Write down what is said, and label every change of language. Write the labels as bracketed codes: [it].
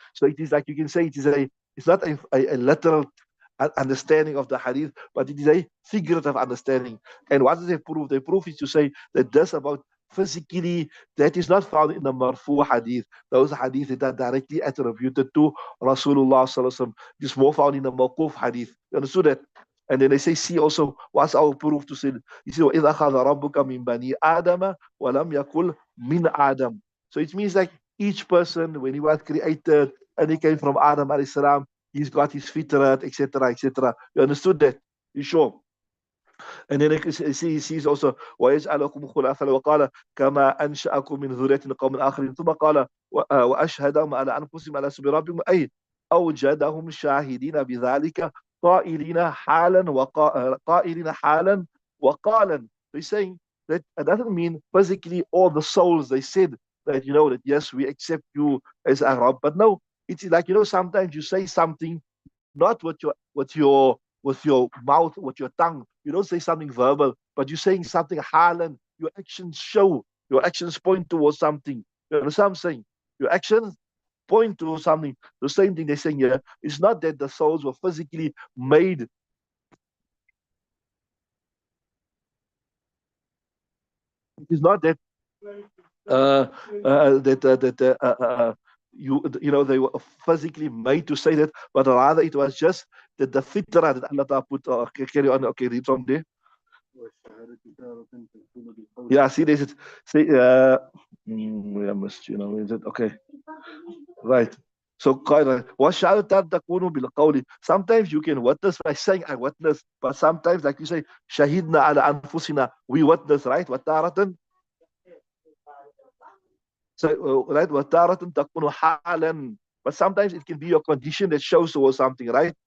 [en] So it is like you can say it's not a literal understanding of the hadith, but it is a figurative understanding. And what do they prove? They prove is to say that this about physically, that is not found in the marfu hadith. Those hadith that are directly attributed to Rasulullah sallallahu alaihi wasallam. It is more found in the mawquf hadith. You understood that? And then they say, see also, what's our proof to say? You see, [ar] وَإِذْ أَخَذَ رَبُّكَ مِنْ بَنِي آدَمَ وَلَمْ يَقُلْ مِنْ Adam. [en] So it means like each person, when he was created, and he came from Adam alayhi salam, he's got his fitrat, etc., etc. You understood that? You sure? And then he sees also [ar] وَيَجْعَلَكُمْ خُلَفَاءَ وَقَالَ كَمَا أَنْشَأَكُم مِّن ذُرِّيَّةٍ قَوْمٍ آخَرِينَ ثُمَّ قَالَ وَأَشْهَدَهُمْ عَلَى أَنفُسِهِمْ أَلَسْتُ بِرَبِّكُمْ أي أوجدهم شاهدين بذلك قائلين حالا وقالا. [en] They're saying that it doesn't mean physically all the souls they said that that yes, we accept you as our Rabb, but no, it's like sometimes you say something not with your mouth, with your tongue. You don't say something verbal, but you're saying something halan. Your actions show, your actions point towards something. You understand what I'm saying? Your actions point to something. The same thing they're saying here. It's not that the souls were physically made. It's not that they were physically made to say that, but rather it was just that the fitrah that Allah put. Carry on. Okay, read from there. Yeah, see, this is see. I missed. Is it okay? Right. So [ar] وَشَهَادَةً تَكُونُ بِالْقَوْلِ. [en] Sometimes you can witness by saying I witness, but sometimes like you say [ar] شَهِدْنَا عَلَى أَنفُسِنَا, [en] we witness, right? [ar] وَتَارَةً [en] so right [ar] وَتَارَةً تَكُونُ حَالًا, [en] but sometimes it can be your condition that shows towards something, right?